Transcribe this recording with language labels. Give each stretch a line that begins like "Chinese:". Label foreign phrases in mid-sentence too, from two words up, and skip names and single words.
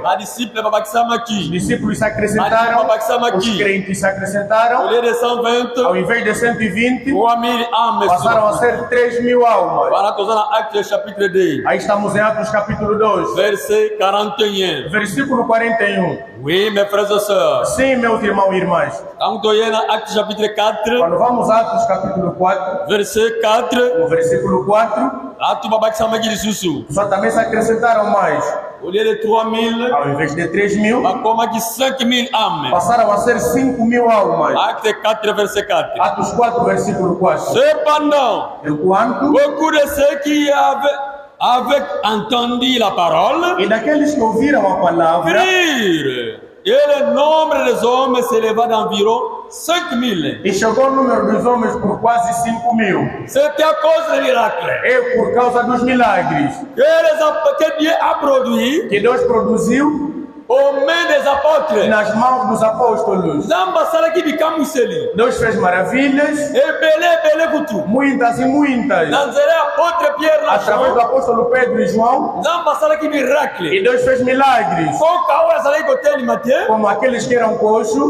Portuguese: Os discípulos se acrescentaram, os crentes se acrescentaram. Ao invés de 120, passaram a ser 3.000 almas. Aí estamos em Atos capítulo 2, versículo 41.
French: Oui, mes frères et sœurs.
Portuguese: Sim, meus irmãos e irmãs.
French: Actes chapitre 4.
Portuguese: Quando vamos a Atos capítulo 4,
French: verset 4.
Portuguese: No versículo 4, só também se acrescentaram mais.
French: Au lieu de 3.000,
Portuguese: ao invés de 3.000,
French: 5.000 âmes.
Portuguese: Passaram a ser 5.000 almas.
French: Actes 4, verset 4.
Portuguese: Atos 4, versículo 4.
French: Cependant,
Portuguese: enquanto
French: beaucoup de ceux qui avaient entendu la parole,
Portuguese: e daqueles que ouviram a palavra,
French: crurent, et le nombre des hommes s'éleva d'environ 5.000.
Portuguese: E chegou o número dos homens por quase 5.000.
French: C'était à cause des miracles.
Portuguese: É por causa dos milagres
French: que Dieu a produit,
Portuguese: que Deus produziu
French: aux mains des apôtres,
Portuguese: nas mãos dos apóstolos. Deus fez maravilhas, muitas e muitas, através do apóstolo Pedro e João. E Deus fez milagres, como aqueles que eram coxos.